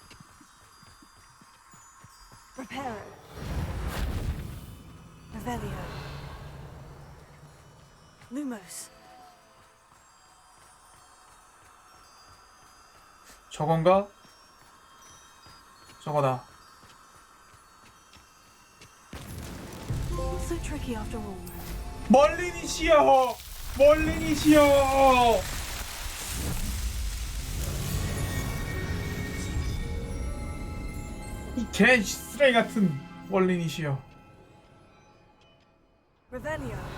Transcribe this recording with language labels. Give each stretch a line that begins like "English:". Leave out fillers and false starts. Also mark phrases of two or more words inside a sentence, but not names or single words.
English: Reparo. Revelio. Lumos.
Korean: 저건가? 저거다.
English: Not so tricky after all.
Korean: 멀린이시여! 멀린이시여! 이 개 쓰레기 같은 멀린이시여.
English: Revelio.